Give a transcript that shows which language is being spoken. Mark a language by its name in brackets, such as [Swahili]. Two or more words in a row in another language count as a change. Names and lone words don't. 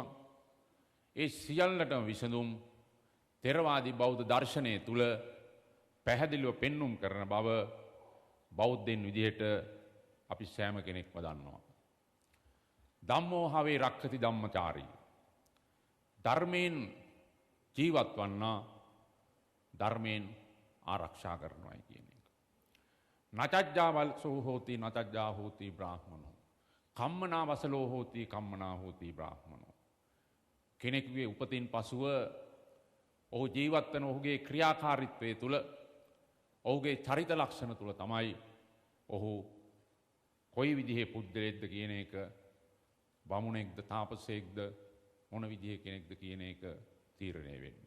[Sinhala] ඒ සියල්ලටම විසඳුම් ථෙරවාදී බෞද්ධ දර්ශනය තුල පැහැදිලිව පෙන්눔 කරන බව බෞද්ධයන් විදිහට අපි සෑම කෙනෙක්ම දන්නවා. [Pali] ධම්මෝ හවේ රක්ඛති ධම්මචාරී. [Sinhala] ධර්මයෙන් ජීවත් වන්නා ධර්මයෙන් ආරක්ෂා කරනවායි කියන එක. [Pali] නචජ්ජා වල්සෝ හෝති නචජ්ජා හෝති බ්‍රාහ්මනෝ. කම්මනා වසලෝ හෝති කම්මනා හෝති බ්‍රාහ්මනෝ. [Sinhala] කෙනෙකුගේ උපතින් පසුව ඔහු ජීවත් වන ඔහුගේ ක්‍රියාකාරීත්වය තුළ ඔහුගේ චරිත ලක්ෂණ තුළ තමයි ඔහු කොයි විදිහේ පුද්ගලයෙක්ද කියන එක බමුණෙක්ද තාපසයෙක්ද මොන විදිහේ කෙනෙක්ද කියන එක තීරණය වෙන්නේ.